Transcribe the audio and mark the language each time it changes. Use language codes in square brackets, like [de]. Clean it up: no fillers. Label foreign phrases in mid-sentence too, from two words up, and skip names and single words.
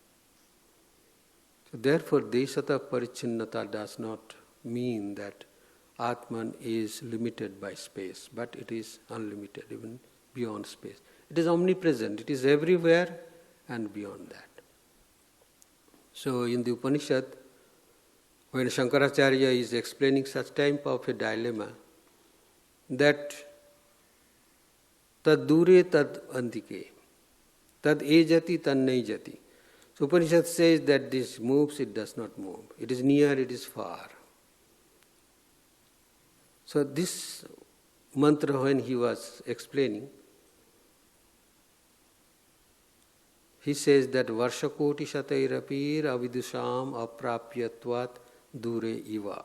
[en] So therefore, [sa] देशतः परिच्छिन्नता [en] does not mean that Atman is limited by space, but it is unlimited, even beyond space. It is omnipresent, it is everywhere and beyond that. So in the Upanishad, when Shankaracharya is explaining such type of a dilemma, that [sa] तद् दूरे तद् अन्तिके तद् एजति तद् नैजति. [en] So Upanishad says that this moves, it does not move. It is near, it is far. So this mantra, when he was explaining, he says that [sa] वर्षकोटि शतैरपि अविदुषाम् अप्राप्यत्वात् दूरे इव.